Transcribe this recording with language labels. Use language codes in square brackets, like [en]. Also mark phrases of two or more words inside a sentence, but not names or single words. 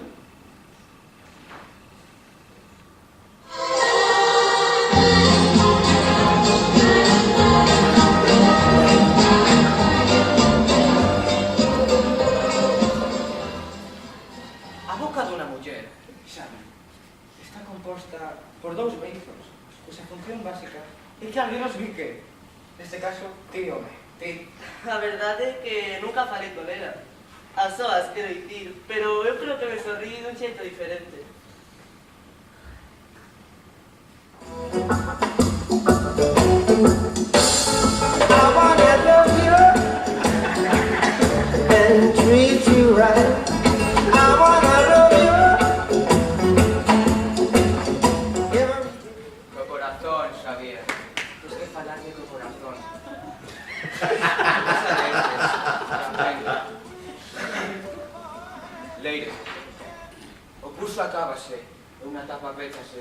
[gl] A boca dunha muller, Xavi, está composta por dous beizos, cuxa función básica é que alguén os bique. Neste caso, ti, home, ti. A verdade é que nunca falei con ela. A soas, quero dicir, pero eu creo que me sorrí dun xeito diferente. [en] I wanna love you and treat you right. I wanna love you. [gl] Co corazón, Xavier. Tens que falarme co corazón. Leire, o curso acábase e unha etapa péchase.